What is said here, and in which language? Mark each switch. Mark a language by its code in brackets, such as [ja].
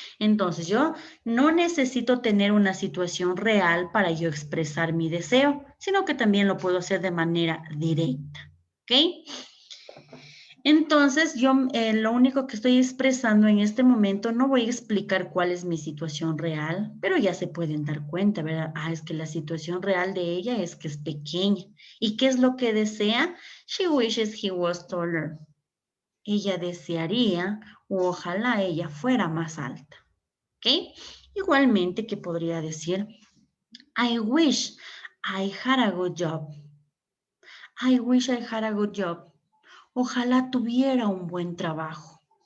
[es] Entonces yo no necesito tener una situación real para yo expresar mi deseo, sino que también lo puedo hacer de manera directa, ¿ok? Entonces, yo lo único que estoy expresando en este momento, no voy a explicar cuál es mi situación real, pero ya se pueden dar cuenta, ¿verdad? Es que la situación real de ella es que es pequeña. ¿Y qué es lo que desea? [en] She wishes he was taller. [es] Ella desearía, o ojalá ella fuera más alta. ¿Ok? Igualmente, ¿qué podría decir? [en] I wish I had a good job. I wish I had a good job. [es] Ojalá tuviera un buen trabajo.